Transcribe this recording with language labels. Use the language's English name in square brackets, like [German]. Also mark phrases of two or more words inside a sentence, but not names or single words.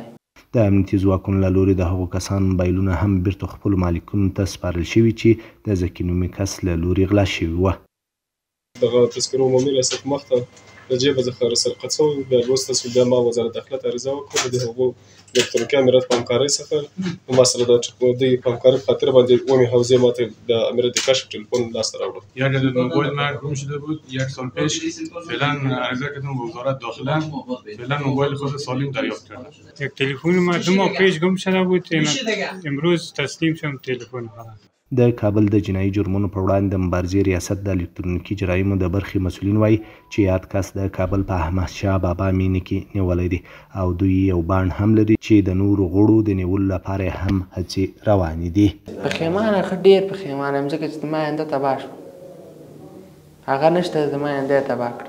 [Pashto] د امنیتي ځواکونو له لورې د هغو کسانو موبایلونه هم بیرته خپلو مالکینو ته سپارل شوي چې د زکي نومي کس له لورې غلا شوي وه. دغه تذکره عمومي ریاست مخته د جیبه څخه سرقت شوی، بیا لوستل شو، بیا ما وزارت داخله ته عریضه وکړه د هغو د الکترونیکي امنیت په همکارۍ څخه ما سره د دوی په همکارۍ په خاطر باندې اومې حوزې ما ته د امنیت کشف تلفن لاسته راوړل. [Persian] یک عدد موبایل من گم شده بود 1 سال پیش. فعلا عرضه کردم به وزارت داخله، فعلا موبایل خود سالم دریافت کردم. یک تلفن ما 2 ماه پیش گم شده بود، امروز تسلیم شدم تلفن خودم. [Pashto] د کابل د جنایي جرمونو پر وړاندې د مبارزې ریاست د الکترونیکي جرایمو د برخې مسؤلین وایي چې یاد کس د کابل په احمد شاه بابا مینې کې نیولی دی او دوی یو بانډ هم لري چې د نورو غړو د نیولو لپاره هم هڅې روانې دي. پښیمانه ښه ډېر پښیمانه یم ځکه چې زما آینده تباه شوه، هغه نشته زما آینده یې تباه کړه.